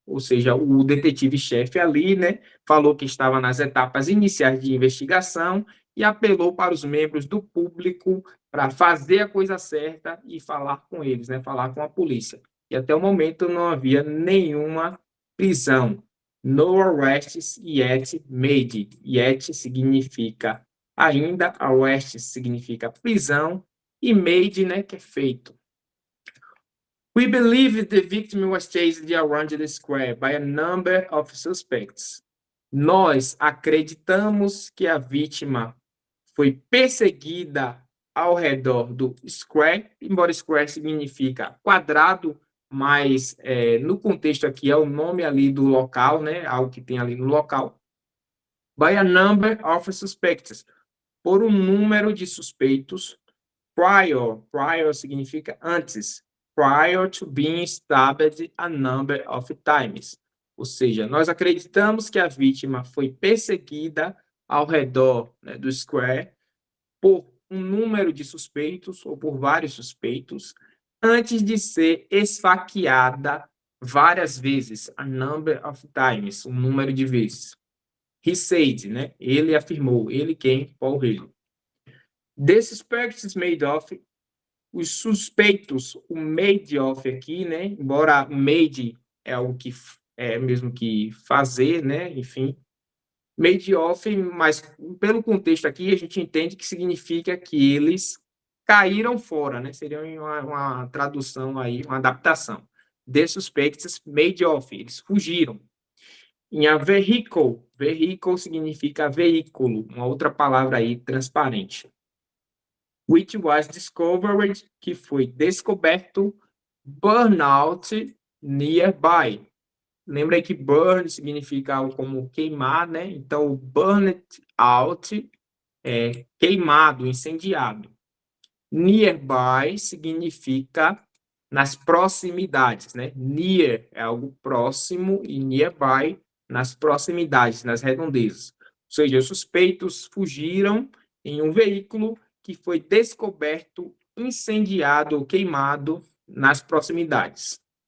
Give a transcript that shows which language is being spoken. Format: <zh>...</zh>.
<pt>Ou seja, o detetive-chefe ali, né, falou que estava nas etapas iniciais de investigação e apelou para os membros do público para fazer a coisa certa e falar com eles, né, falar com a polícia. E até o momento não havia nenhuma prisão.</pt> <en>No arrests yet made.</en> <pt>Yet significa ainda, arrests significa prisão, e made, né, que é feito.</pt> <en>We believe the victim was chased around the square by a number of suspects.</en> <pt>Nós acreditamos que a vítima foi perseguida ao redor do square, embora square significa quadrado, mas no contexto aqui é o nome ali do local, né, algo que tem ali no local.</pt> <en>By a number of suspects,</en> <pt>por um número de suspeitos. Prior significa antes.</pt> <en>Prior to being stabbed a number of times.</en> <pt>Ou seja, nós acreditamos que a vítima foi perseguida ao redor, né, do square por um número de suspeitos ou por vários suspeitos antes de ser esfaqueada várias vezes,</pt> <en>a number of times,</en> <pt>um número de vezes.</pt> <en>He said,</en> <pt>né? Ele afirmou, ele quem? Paul Healy.</pt> <en>The suspects made of,</en> <pt>os suspeitos, o made of aqui, né? Embora made é algo que é mesmo que fazer, né? Enfim, made of, mas pelo contexto aqui a gente entende que significa que eles caíram fora, né? Seria uma tradução aí, uma adaptação.</pt> <en>The suspects made of,</en> <pt>eles fugiram. Em a vehicle, vehicle significa veículo, uma outra palavra aí transparente.</pt> <en>Which was discovered,</en> <pt>que foi descoberto, burnout nearby. Lembra que burn significa algo como queimar, né? Então, burned out é queimado, incendiado. Nearby significa nas proximidades, né? Near é algo próximo e nearby nas proximidades, nas redondezas. Ou seja, os suspeitos fugiram em um veículo que foi descoberto, incendiado ou queimado nas proximidades.</pt>